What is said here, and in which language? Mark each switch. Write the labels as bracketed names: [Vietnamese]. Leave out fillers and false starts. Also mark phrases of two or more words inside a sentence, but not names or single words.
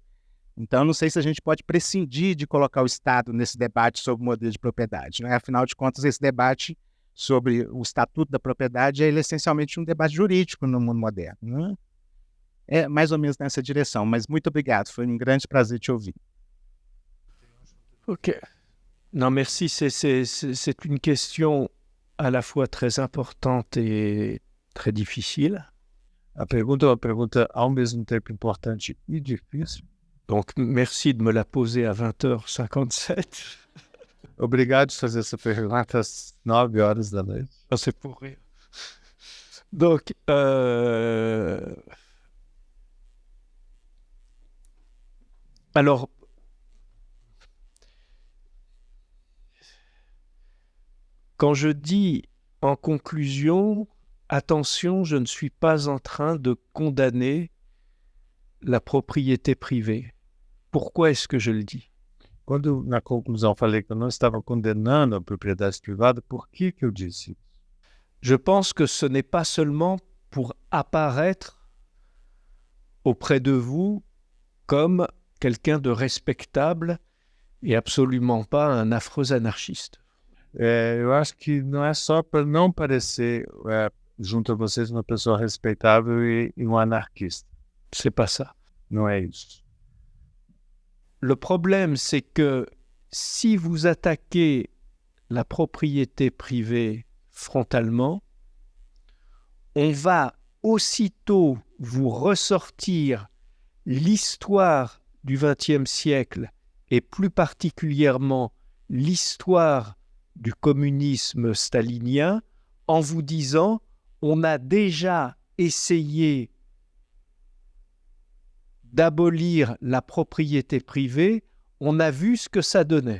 [Portuguese] Então, não sei se a gente pode prescindir de colocar o Estado nesse debate sobre o modelo de propriedade, né? Afinal de contas, esse debate sobre o estatuto da propriedade é essencialmente um debate jurídico no mundo moderno, né? É mais ou menos nessa direção, mas muito obrigado, foi um grande prazer te ouvir. [French] Ok. Non, merci. C'est une question à la fois très importante et très difficile. [Portuguese] A pergunta é uma pergunta ao mesmo tempo importante e difícil. [French] Donc, merci de me la poser à 20h57. [Portuguese] Obrigado de fazer essa pergunta às 9 horas da noite. [French] C'est pour rire. Donc, alors, quand je dis en conclusion, attention, je ne suis pas en train de condamner la propriété privée. Pourquoi est-ce que je le dis? [Portuguese] Quando, na conclusão, falei que eu não estava condenando a propriedade privada, por que eu disse isso? [French] Je pense que ce n'est pas seulement pour apparaître auprès de vous comme quelqu'un de respectable et absolument pas un affreux anarchiste. [Portuguese] Eu acho que não é só para não parecer junto a vocês uma pessoa respeitável e um anarquista. [French] C'est pas ça. [Portuguese] Não é isso. [French] Le problème, c'est que si vous attaquez la propriété privée frontalement, on va aussitôt vous ressortir l'histoire du XXe siècle et plus particulièrement l'histoire du communisme stalinien en vous disant on a déjà essayé d'abolir la propriété privée, on a vu ce que ça donnait.